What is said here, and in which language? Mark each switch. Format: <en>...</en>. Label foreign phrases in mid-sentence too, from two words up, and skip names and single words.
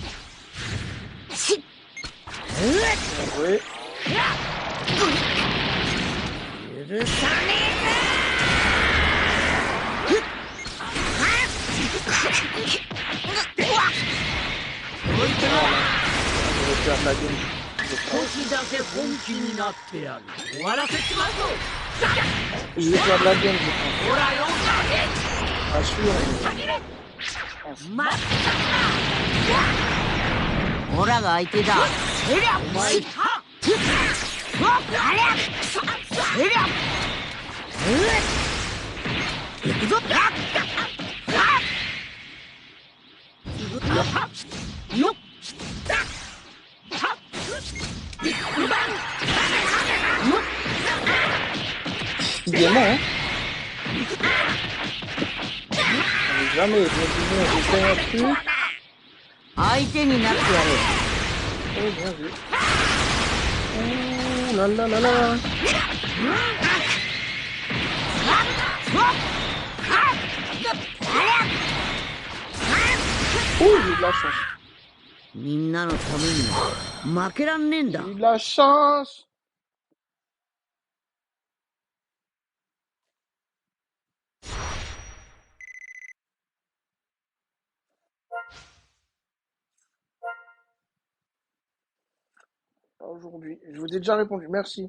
<fr>Oui.</fr> <ja>許さねえぞ。</ja> <fr>Je vais faire la game.</fr> <ja>少しだけ本気になってやる。終わらせちまうぞ。</ja> <fr>Je vais faire de la game, je pense.</fr> <ja>ほらよ。</ja> <fr>Assure.</fr> <ja>オラが相手だ。お前行くぞ。よっ。</ja> <fr>Décidément, hein. Jamais, je me dis, j'ai fait un truc.</fr> <ja>相手になってやる。</ja> <fr>Oh, bien vu. Oh là là là là. Oh, j'ai eu de la chance.</fr> <ja>みんなのために負けらんねえんだ。</ja> <fr>J'ai eu de la chance. Aujourd'hui, je vous ai déjà répondu, merci.</fr>